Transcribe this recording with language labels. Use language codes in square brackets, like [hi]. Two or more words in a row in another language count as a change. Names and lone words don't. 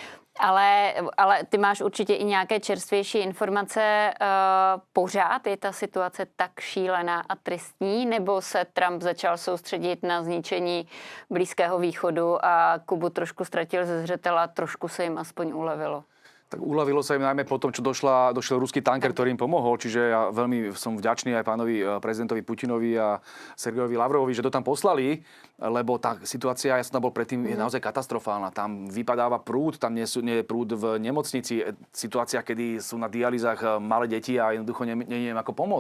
[cs] Ale ty máš určitě i nějaké čerstvější informace. Pořád je ta situace tak šílená a tristní, nebo se Trump začal soustředit na zničení Blízkého východu a Kubu trošku ztratil ze zřetela, trošku se jim aspoň ulevilo? [sk] Tak uľavilo sa im najmä po tom, čo došiel ruský tanker, ktorý im pomohol. Čiže ja veľmi som vďačný aj pánovi prezidentovi Putinovi a Sergejovi Lavrovovi, že to tam poslali, lebo tá situácia, ja som tam bol predtým, je naozaj katastrofálna. Tam vypadáva prúd, tam nie je prúd v nemocnici. Situácia, kedy sú na dialýzach malé deti a jednoducho neviem ako pomôcť.